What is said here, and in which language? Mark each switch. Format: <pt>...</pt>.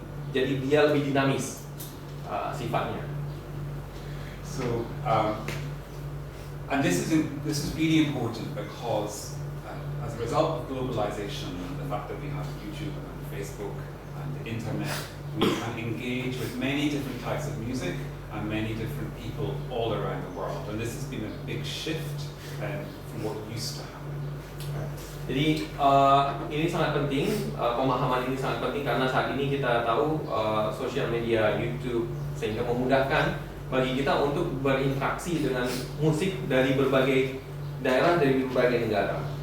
<id>Jadi dia lebih dinamis sifatnya.</id> <en>So, and this is really important because as a result of globalization, the fact that we have YouTube and Facebook and the internet, we can engage with many different types of music and many different people all around the world. And this has been a big shift from what used to happen.</en> <id>Jadi ini sangat penting, pemahaman ini sangat penting karena saat ini kita tahu sosial media, YouTube, sehingga memudahkan bagi kita untuk berinteraksi dengan musik dari berbagai daerah, dari berbagai negara.</id>